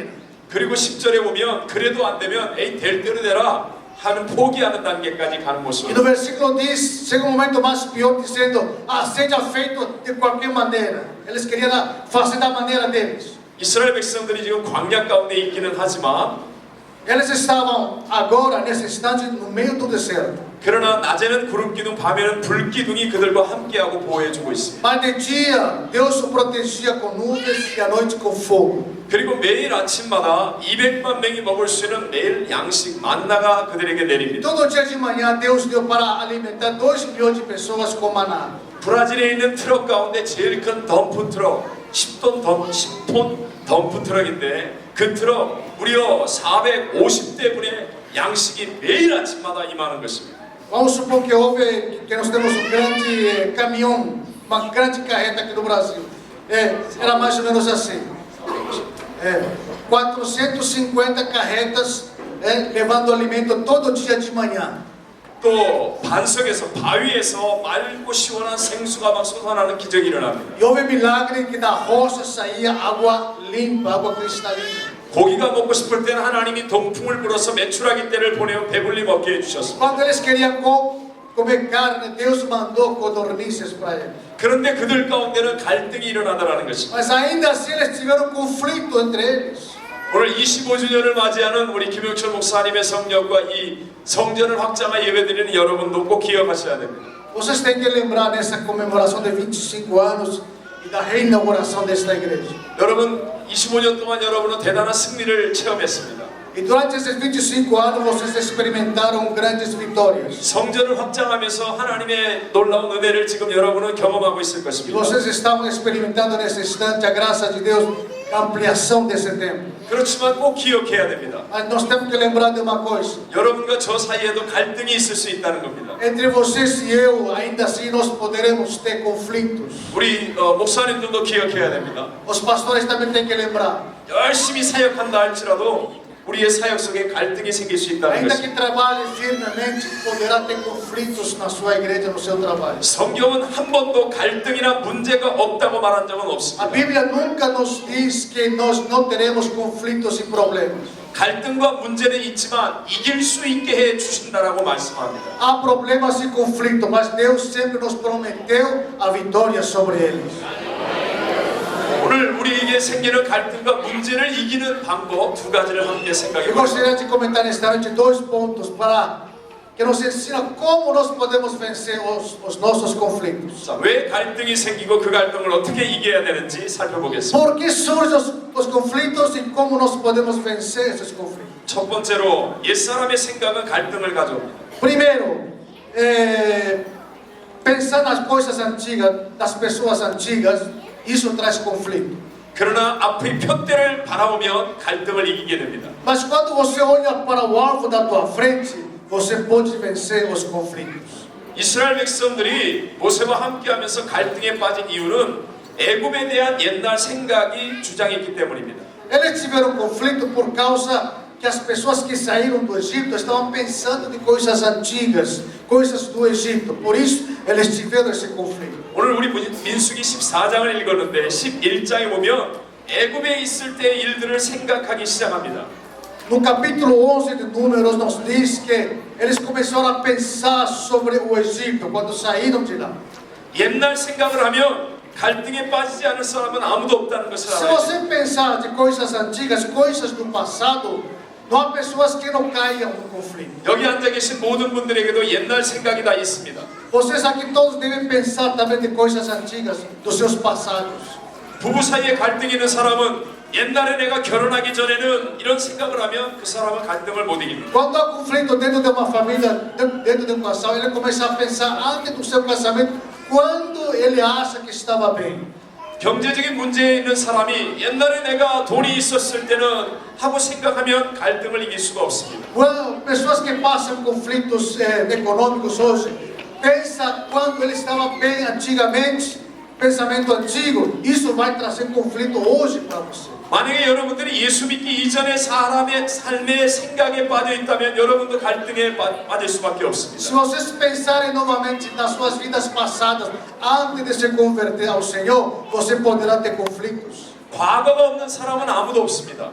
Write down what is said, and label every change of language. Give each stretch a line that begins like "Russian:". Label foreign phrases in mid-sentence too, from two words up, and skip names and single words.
Korean: 그리고 10절에 보면 그래도 안 되면 에이 될 대로 되라 하는 포기하는 단계까지 가는 모습.
Portuguese: E no versículo diz, chega um momento mais pior dizendo, seja feito de qualquer maneira. Eles queriam fazer da maneira deles.
Korean: 이스라엘 백성들이 지금 광야 가운데 있기는 하지만
Portuguese: Eles estavam agora nesse instante no meio do deserto.
Korean: 그러나 낮에는 구름 기둥, 밤에는 불 기둥이 그들과 함께하고 보호해주고 있습니다.
Portuguese: Mas de dia Deus o protegia com nuvens e à noite com fogo.
Korean: 그리고 매일 아침마다 200만 명이 먹을 수 있는 매일 양식 만나가 그들에게 내립니다.
Portuguese: Todo dia de manhã Deus deu para alimentar 2 milhões de pessoas com maná.
Korean: 브라질에 있는 트럭 가운데 제일 큰 덤프 트럭 10톤 덤프 트럭인데 그 트럭 무려 450대분의 양식이 매일 아침마다 임하는 것입니다.
Portuguese: Vamos supor que nós temos um grande caminhão, uma grande carreta aqui no Brasil. Era mais ou menos assim. 450 carretas levando alimento todo dia de manhã.
Korean: 또 반석에서 바위에서 맑고 시원한 생수가 막 솟아나는 기적이 일어납니다.
Portuguese: E houve milagre que da rocha saía água limpa, água cristalina.
Korean: 고기가 먹고 싶을 때는 하나님이 동풍을 불어서 메추라기 떼를 보내어 배불리 먹게 해주셨습니다.
Portuguese: Quando eles queriam comer carne, Deus mandou codornizes para eles.
Korean: 그런데 그들 가운데는 갈등이 일어나더라는 것입니다.
Portuguese: Mas ainda assim eles tiveram conflito entre eles.
Korean: 오늘 25주년을 맞이하는 우리 김영철 목사님의 성령과 이 성전을 확장한 예배드리는 여러분도 꼭 기억하셔야 됩니다.
Portuguese: Vocês têm que lembrar nessa comemoração de 25 anos e da reinauguração desta igreja.
Korean: 여러분 25년 동안 여러분은 대단한 승리를 체험했습니다.
Portuguese: E durante esses 25 anos vocês experimentaram grandes vitórias.
Korean: 성전을 확장하면서 하나님의 놀라운 은혜를 지금 여러분은 경험하고 있을
Portuguese: E
Korean: 것입니다.
Portuguese: vocês estavam experimentando nesse instante a graça de Deus, a ampliação desse templo.
Korean: 그렇지만 꼭 기억해야 됩니다.
Portuguese: Mas nós temos que lembrar de uma coisa.
Korean: 여러분과 저 사이에도 갈등이 있을 수 있다는 겁니다.
Portuguese: Entre vocês e eu, ainda assim nós poderemos ter conflitos.
Korean: 우리 목사님들도 기억해야 됩니다.
Portuguese: Os pastores também têm que lembrar.
Korean: 열심히 사역한다 할지라도 우리의 사역 속에 갈등이 생길 수 있다는
Portuguese: Ainda
Korean: 것입니다.
Portuguese: que trabalhe firmemente, poderá ter conflitos na sua igreja, no seu trabalho.
Korean: 성경은 한 번도 갈등이나 문제가 없다고 말한 적은
Portuguese: A
Korean: 없습니다.
Portuguese: Bíblia nunca nos diz que nós não teremos conflitos e problemas.
Korean: 갈등과 문제는 있지만 이길 수 있게 해 주신다라고 말씀합니다.
Portuguese: Há problemas e conflitos, mas Deus sempre nos prometeu a vitória sobre eles.
Korean: 오늘 우리에게 생기는 갈등과 문제를 이기는 방법 두 가지를 함께 생각해
Portuguese: Eu
Korean: 보겠습니다.
Portuguese: gostaria de comentar nesta noite dois pontos para que nos ensina como nós podemos vencer os nossos conflitos.
Korean: 자, 왜 갈등이 생기고 그 갈등을 어떻게 이겨야 되는지 살펴보겠습니다.
Portuguese: Por que surgem os conflitos e como nós podemos vencer esses conflitos?
Korean: 첫 번째로 옛사람의 생각은 갈등을 가져옵니다.
Portuguese: Primeiro, pensar nas coisas antigas, das pessoas antigas, isso traz conflito.
Korean: 그러나 앞의 표대를 바라보면 갈등을 이기게 됩니다.
Portuguese: Mas quando você olha para o alvo da tua frente, você pode vencer os conflitos.
Korean: 이스라엘 백성들이 모세와 함께하면서 갈등에 빠진 이유는 애굽에 대한 옛날 생각이 주장했기 때문입니다.
Portuguese: Eles tiveram conflito por causa que as pessoas que saíram do Egito estavam pensando de coisas antigas, coisas do Egito. Por isso, eles tiveram esse conflito.
Korean: 오늘 우리 민수기 14장을 읽었는데 11장에 보면 애굽에 있을 때의 일들을 생각하기 시작합니다.
Portuguese: No capítulo 11 de Números nos diz que eles começaram a pensar sobre o Egito quando saíram de lá.
Korean: 옛날 생각을 하면 갈등에 빠지지 않을 사람은 아무도 없다는 것을
Portuguese: Se
Korean: 알아야 돼요.
Portuguese: você pensar de coisas antigas, coisas do passado, não há pessoas que não caiam no conflito.
Korean: 여기 앉아 계신 모든 분들에게도 옛날 생각이 다 있습니다.
Portuguese: Vocês aqui todos devem pensar também de coisas antigas, dos seus passados.
Korean: 부부 사이에 갈등이 있는 사람은 옛날에 내가 결혼하기 전에는 이런 생각을 하면 그 사람은 갈등을 못 이깁니다.
Portuguese: Quando há conflito dentro de uma família, dentro de um casal, ele começa a pensar antes do seu casamento, quando ele acha que estava bem.
Korean: 경제적인 문제에 있는 사람이 옛날에 내가 돈이 있었을 때는 하고 생각하면 갈등을 이길 수가 없습니다.
Portuguese: Quando, pessoas que passam conflitos econômicos hoje, pensa quando ele estava bem antigamente, pensamento antigo, isso vai trazer conflito hoje para você.
Korean: 만약에 여러분들이 예수 믿기 이전에 사람의 삶의 생각에 빠져 있다면 여러분도 갈등에 빠질 수밖에
Portuguese: Se
Korean: 없습니다.
Portuguese: vocês pensarem novamente nas suas vidas passadas, antes de se converter ao Senhor, você poderá ter conflitos.
Korean: 과거가 없는 사람은 아무도 없습니다.